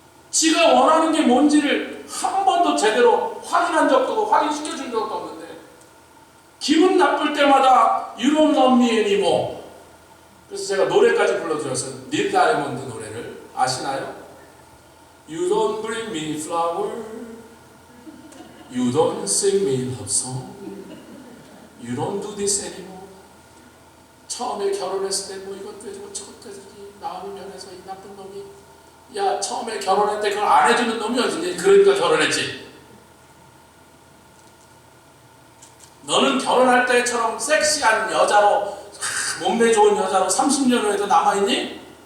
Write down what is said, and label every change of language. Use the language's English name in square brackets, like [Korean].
[Korean] 지가 원하는 게 뭔지를 한 번도 제대로 확인한 적도 없고 확인시켜준 적도 없는데 기분 나쁠 때마다 [English] You don't love me anymore. [Korean] 그래서 제가 노래까지 불러드렸어요. 닐 다이아몬드 노래를 아시나요? [English] You don't bring me flower, You don't sing me love song, You don't do this anymore. [Korean] 처음에 결혼했을 때 뭐 이것도 해주고 저것도 해주지, 마음이 변해서 이 나쁜 놈이, 야 처음에 결혼할 때 그걸 안 해주는 놈이 어디니? 그러니까 결혼했지. 너는 결혼할 때처럼 섹시한 여자로, 몸매 좋은 여자로 30년 후에도 남아있니?